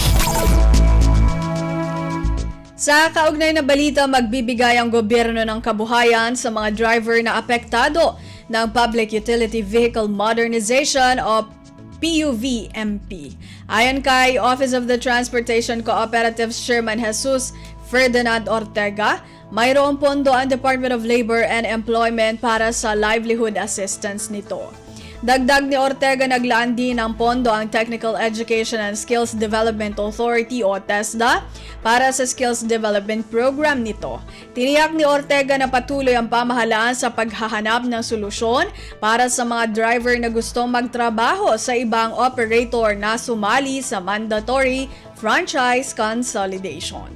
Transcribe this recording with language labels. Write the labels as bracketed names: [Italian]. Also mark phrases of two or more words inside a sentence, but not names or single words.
[Filipino] Sa kaugnay na balita, magbibigay ang gobyerno ng kabuhayan sa mga driver na apektado ng Public Utility Vehicle Modernization o PUVMP. Ayon kay Office of the Transportation Cooperatives Chairman Jesus Ferdinand Ortega, mayroong pondo ang Department of Labor and Employment para sa [English] livelihood assistance [Filipino] nito. Dagdag ni Ortega, naglaan din ng pondo ang Technical Education and Skills Development Authority o TESDA para sa [English] skills development program [Filipino] nito. Tiniyak ni Ortega na patuloy ang pamahalaan sa paghahanap ng solusyon para sa mga driver na gustong magtrabaho sa ibang operator na sumali sa [English] mandatory franchise consolidation.